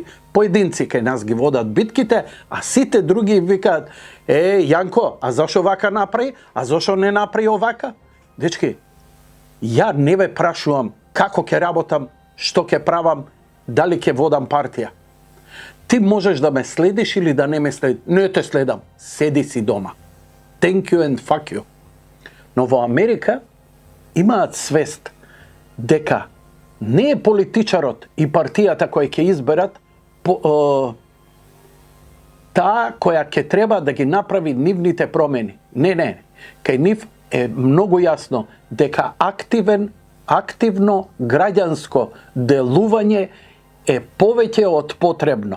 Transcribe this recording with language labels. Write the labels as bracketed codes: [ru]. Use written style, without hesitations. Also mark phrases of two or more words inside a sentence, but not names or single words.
[mk] Поединци кај нас ги водат битките, а сите други викаат: Јанко, а зашо вака направи? А зашо не направи овака? Дечки, ја не ве прашувам како ќе работам, што ќе правам, дали ќе водам партија. Ти можеш да ме следиш или да не ме следиш. Не те следам. Седи си дома. [en] Thank you and fuck you. [mk] Но во Америка имаат свест дека не е политичарот и партијата која ќе изберат таа која ќе треба да ги направи нивните промени. Не. Кај нив е многу јасно дека активно граѓанско делување е повеќе од потребно.